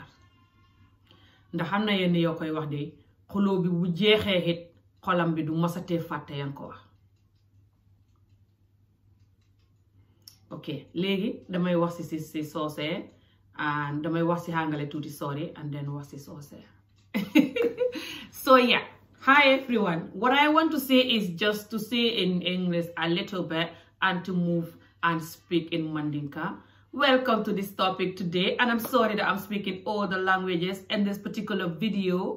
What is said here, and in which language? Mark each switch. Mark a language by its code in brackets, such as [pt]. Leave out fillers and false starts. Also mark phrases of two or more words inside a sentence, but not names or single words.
[wo] Ndax xam na yenn yoo koy wax de xuloo bi bu jeexee it xolam bi du mosatee fàtte yaa ngi ko wax. Ok, léegi damay wax si soose and damay wax si hàngale tuuti [en] sorry and then [wo] wax si soose. [en] So yeah, hi everyone. What I want to say is just to say in English a little bit and to move and speak in mandinka. Welcome to this topic today, and I'm sorry that I'm speaking all the languages in this particular video.